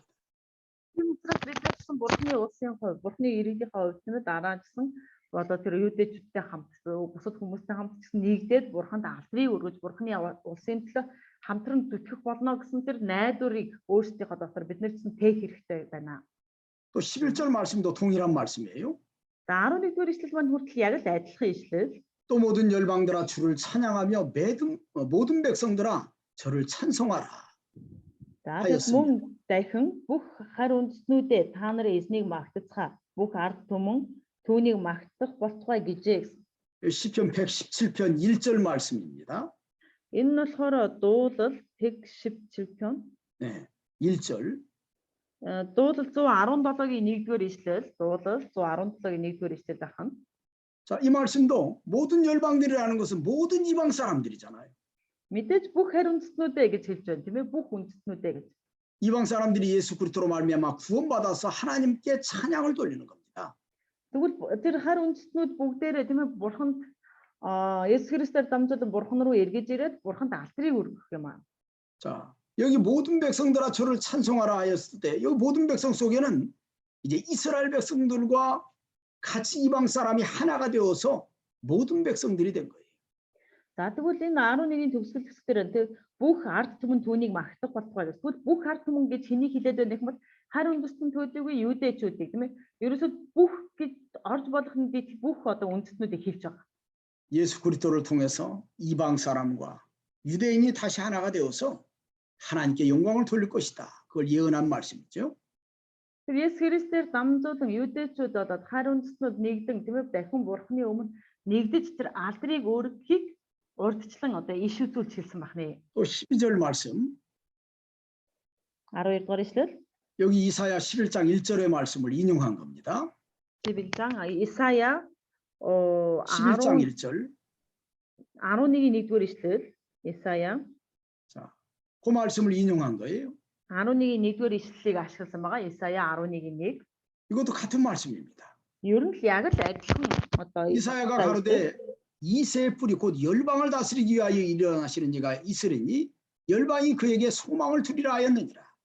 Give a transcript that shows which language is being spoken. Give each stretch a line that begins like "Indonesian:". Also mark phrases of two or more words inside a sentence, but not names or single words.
Mongolian: Тийм учраас бид гэсэн Бурхны улсын хувь, Бурхны иргэдийн хувьд тийм ээ дараа гэсэн одоо тэр юудэчүүдтэй хамт бусад хүмүүстэй хамт гэсэн нэгдээд Бурханд алдрыг өргөж Бурхны улсын төлөө хамтран зүтгэх болно гэсэн тэр найдварыг өөрсдийнхөө дотор бид нар гэсэн тээх хэрэгтэй байна.
Korean: 또 11절 말씀도 동일한 말씀이에요.
Mongolian: За 11-р ишлэл маань хүртэл яг л адилхан ишлэл.
Korean: 또 모든 열방들아 주를 찬양하며 모든 백성들아 저를 찬송하라.
Mongolian: За мөн дахин бүх харь үндэстнүүдээ та нарын эзнийг магтацгаа. Бүх ард түмэн түүнийг магтах болтугай гэжээ гэсэн.
Korean: 시편 117편 1절 말씀입니다.
Mongolian: Энэ нь болохоор дуулал 117편
Korean: 네, 1절.
Mongolian: дуулал 117-гийн 1-р ишлэл, дуулал 117-гийн 1-р ишлэл дахин.
Korean: 자, 이 말씀도 모든 열방들이라는 것은 모든 이방 사람들이잖아요.
Mongolian: Мэдээж бүх харь үндэстнүүдээ гэж хэлж байна тийм ээ бүх үндэстнүүдээ гэж.
Korean: 이방 사람들이 예수 그리스도로 말미암아 구원받아서 하나님께 찬양을 돌리는 겁니다.
Mongolian: Тэгвэл тэр харь үндэстнүүд бүгдээрээ тийм ээ бурханд Есүс Христээр дамжуулан бурхан руу эргэж ирээд бурханд алдрыг өргөх юм аа.
Korean: 자, 여기 모든 백성들아 저를 찬송하라 하였을 때 여기 모든 백성 속에는 이제 이스라엘 백성들과 같이 이방 사람이 하나가 되어서 모든 백성들이 된 거예요.
Mongolian: За тэгвэл энэ 11-ийн төгсгөл хэсгээр тэр бүх ард түмэн түүнийг магтах болтугай. Тэгвэл бүх ард түмэн гэж хэнийг хэлээд байна гэх юм бол харь үндэстэн төдийгүй юудэчүүдийг тийм ээ. Ерөөсөө бүх гэж орж болох нь бүх одоо үндэстнүүдийг хэлж байгаа.
Korean: 예수 그리스도를 통해서 이방 사람과 유대인이 다시 하나가 되어서 하나님께 영광을 돌릴 것이다. 그걸 예언한 말씀이죠.
Mongolian: Тэр Есүс Христээр дамжуулан юудэчүүд одоо харь үндэстнүүд нэгдэн тийм ээ дахин бурхны өмнө нэгдэж тэр алдрыг өөрөхийг урдчлан одоо иш үзүүлж хэлсэн байна.
Korean: 또 12절 말씀
Mongolian: 12 дугаар ишлэл
Korean: 여기 이사야 11장 1절의 말씀을 인용한 겁니다. 11장 Исая 11장 1절
Mongolian: 11-ийн 1-р ишлэл Исая
Korean: 자, 그 말씀을 인용한 거예요.
Mongolian: 11-ийн 1-р ишлэлийг ашигласан байгаа. Исая 11-ийн 1.
Korean: 이것도 같은 말씀입니다.
Mongolian: Ер нь л яг л адилхан одоо
Korean: 이사야가 가로되 이새의 뿌리 곧 열방을 다스리기 위하여 일어나시는 이가 있으리니 열방이 그에게 소망을 두리라 하였느니라.